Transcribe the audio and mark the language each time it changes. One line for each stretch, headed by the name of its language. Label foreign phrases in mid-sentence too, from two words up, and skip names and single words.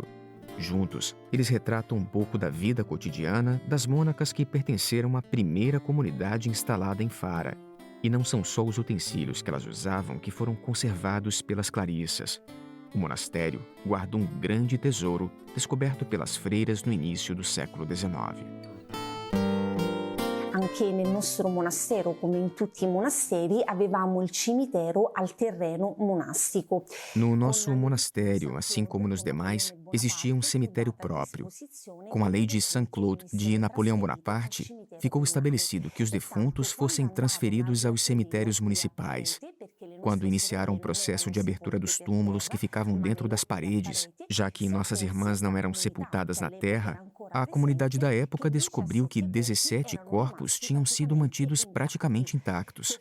Portuguese: Juntos, eles retratam um pouco da vida cotidiana das mônacas que pertenceram à primeira comunidade instalada em Fara. E não são só os utensílios que elas usavam que foram conservados pelas Clarissas. O monastério guarda um grande tesouro descoberto pelas freiras no início do século XIX.
Italian: Anche nel nostro monastero, come in tutti i monasteri, avevamo il cimitero al terreno monastico.
Portuguese: No nosso monastério, assim como nos demais, existia um cemitério próprio. Com a lei de Saint-Cloud de Napoleão Bonaparte, ficou estabelecido que os defuntos fossem transferidos aos cemitérios municipais. Quando iniciaram o processo de abertura dos túmulos que ficavam dentro das paredes, já que nossas irmãs não eram sepultadas na terra, a comunidade da época descobriu que 17 corpos tinham sido mantidos praticamente intactos.